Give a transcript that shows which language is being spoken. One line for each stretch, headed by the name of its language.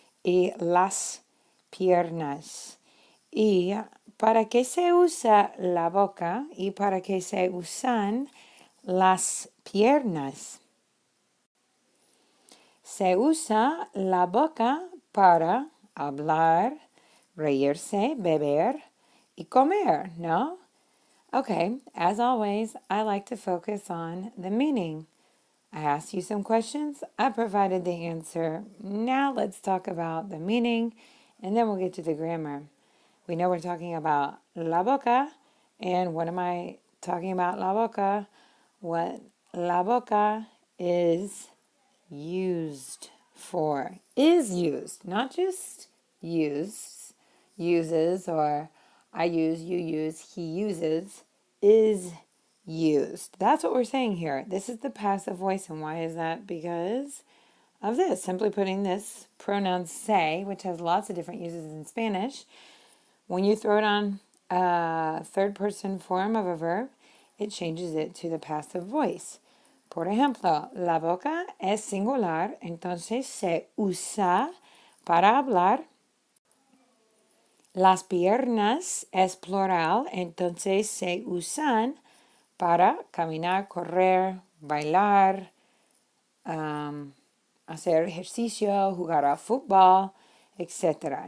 Spanish: Y las piernas. ¿Y para qué se usa la boca y para qué se usan las piernas? Se usa la boca para hablar, reírse, beber y comer, ¿no?
English: Okay, as always, I like to focus on the meaning. I asked you some questions, I provided the answer. Now let's talk about the meaning, and then we'll get to the grammar. We know we're talking about la boca, and what am I talking about la boca? What la boca is used for. Is used, not just uses, or I use, you use, he uses, is used. That's what we're saying here. This is the passive voice, and why is that? Because of this. Simply putting this pronoun se, which has lots of different uses in Spanish, when you throw it on a third person form of a verb, it changes it to the passive voice.
Spanish: Por ejemplo, la boca es singular, entonces se usa para hablar. Las piernas es plural, entonces se usan para caminar, correr, bailar, hacer ejercicio, jugar al fútbol, etc.